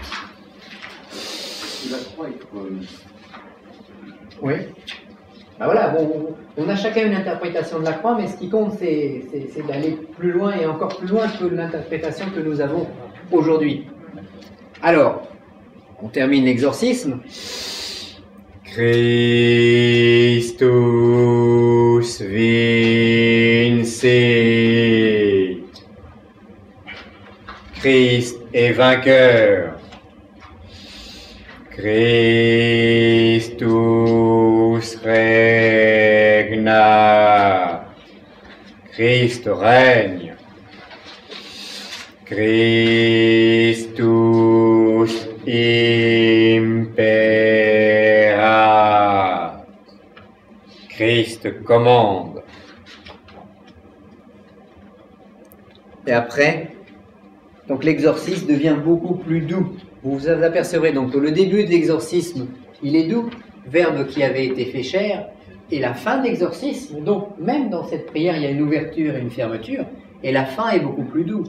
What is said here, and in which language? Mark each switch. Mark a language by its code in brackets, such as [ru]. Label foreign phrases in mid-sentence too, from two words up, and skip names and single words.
[fr] La croix est creuse. Oui. Ben voilà, bon, on a chacun une interprétation de la croix, mais ce qui compte, c'est d'aller plus loin et encore plus loin que l'interprétation que nous avons aujourd'hui. Alors, on termine l'exorcisme. [la] Christus vincit. [fr] Christ est vainqueur. [la] Christus regna. [fr] Christ règne. [la] Christus impera. [fr] Christ commande. Et après, donc l'exorcisme devient beaucoup plus doux. Vous vous apercevrez donc que le début de l'exorcisme, il est doux, verbe qui avait été fait chair, et la fin de l'exorcisme, donc même dans cette prière, il y a une ouverture et une fermeture, et la fin est beaucoup plus doux.